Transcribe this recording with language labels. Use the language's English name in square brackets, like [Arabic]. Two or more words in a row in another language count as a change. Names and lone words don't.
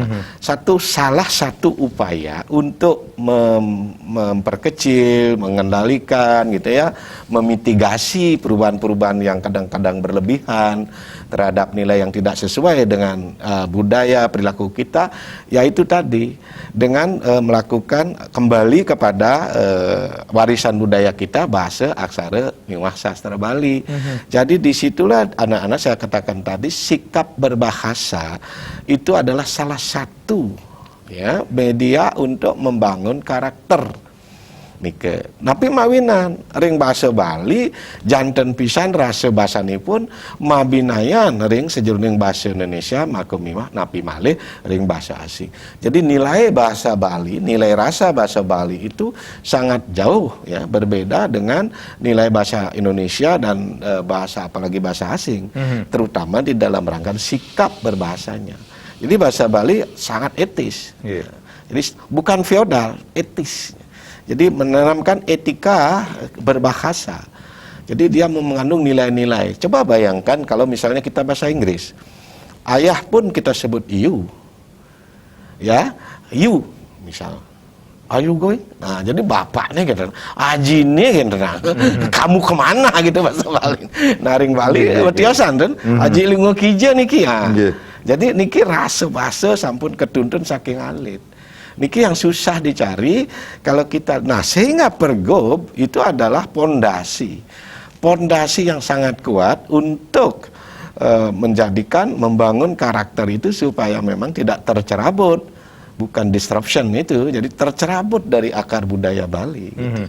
[Indonesian] Salah satu upaya untuk memperkecil, mengendalikan gitu ya, memitigasi perubahan-perubahan yang kadang-kadang berlebihan terhadap nilai yang tidak sesuai dengan budaya perilaku kita, yaitu tadi dengan melakukan kembali kepada warisan budaya kita, bahasa, aksara, miwah sastra Bali. Jadi disitulah anak-anak saya katakan tadi sikap berbahasa itu adalah salah satu ya media untuk membangun karakter. Nike. [Balinese] Napi mawinan ring bahasa Bali janten pisan rasa basanipun mabinayan ring sejroning bahasa Indonesia makumiwah napi malih ring bahasa asing. [Indonesian] Jadi nilai bahasa Bali, nilai rasa bahasa Bali itu sangat jauh ya berbeda dengan nilai bahasa Indonesia dan bahasa apalagi bahasa asing, terutama di dalam rangka sikap berbahasanya. Jadi bahasa Bali sangat etis. Jadi bukan feodal, etis. Jadi menanamkan etika berbahasa. Jadi dia mengandung nilai-nilai. Coba bayangkan kalau misalnya kita bahasa Inggris. Ayah pun kita sebut you. Ya, you misal. [English] Are you going? [Indonesian] Nah, jadi bapaknya gitu. Ajine gitu. Kamu kemana gitu bahasa Bali. [Balinese] Naring Bali tiosan kan. Aji lingo kija niki ya. Jadi niki rasa bahasa sampun ketuntun saking alit. [Indonesian] Niki yang susah dicari kalau kita, nah sehingga Pergub itu adalah pondasi yang sangat kuat untuk membangun karakter itu supaya memang tidak tercerabut, bukan disruption itu, jadi tercerabut dari akar budaya Bali, gitu.